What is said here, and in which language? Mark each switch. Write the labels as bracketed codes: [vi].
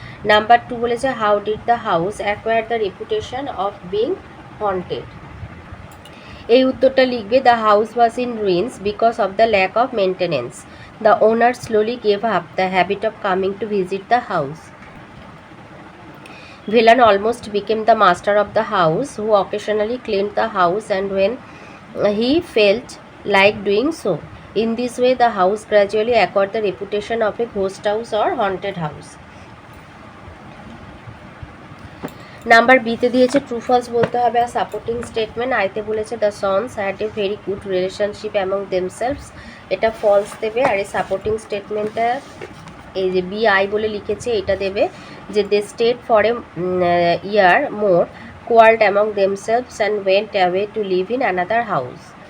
[bn] Number 2 বলেছে [en] how did the house acquire the reputation of being haunted, [bn] এই উত্তরটা লিখবে [en] The house was in ruins because of the lack of maintenance, the owner slowly gave up the habit of coming to visit the house. Velan almost became the master of the house, who occasionally cleaned the house and when he felt like doing so. In this way, the house gradually acquired the reputation of a ghost house or haunted house. [bn] Number বিতে দিয়েছে true false বলতে হবে আর supporting statement. আইতে বলেছে [en] the sons had a very good relationship among themselves, [bn] এটা false দেবে। আর এই supporting স্টেটমেন্টটা এই যে BI বলে লিখেছে এটা দেবে যে [en] They stayed for a year more, quarrelled among themselves and went away to live in another house.